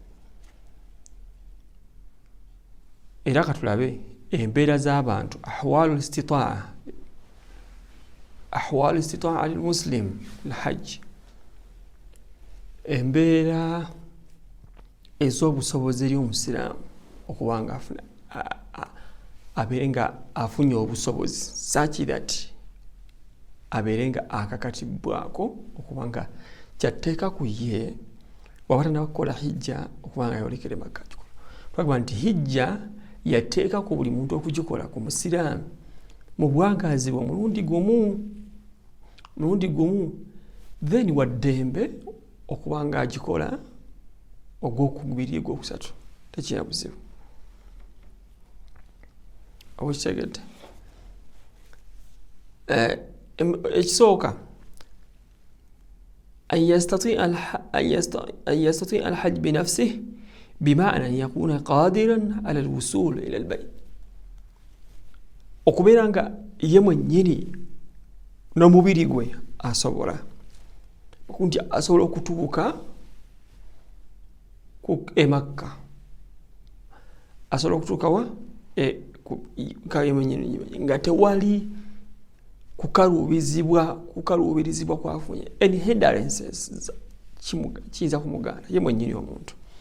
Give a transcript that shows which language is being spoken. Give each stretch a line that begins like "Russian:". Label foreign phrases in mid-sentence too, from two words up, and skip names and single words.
Ganda: Era katulabe embeera z'abantu
Arabic: أحوال استطاعة المسلم الحج,
Ganda: embeera ez'obusobozi eri omusiraamu okuba nga abeere nga afunye obusobozi,
English: such that
Ganda: abeere nga akakatibwako okuba nga kyatteeka ku ye waba tannakukola hijja okuba nga yolekere Makka. Twagamba nti hijja yateeka ku buli muntu okugikola ku musiraamu mu bwagazi bwe mulundi gumu, then waddembe okuba nga agikola ogw'okubiri ogwokusatu, tekirina buzibu. Okitegedde? Ekisooka
Arabic: أن يستطيع الحج بنفسه بمعنى أن يكون قادرا على الوصول إلى البيت.
Ganda: okubeera nga ye mwennyini n'omubiri gwe asobola okutuuka ku Makka, asobola okutuuka wa ye mwennyini nga tewali kukaluubirizibwa kwafunye
English: any hindrances
Ganda: kiyinza kumugaana ye mwennyini omuntu.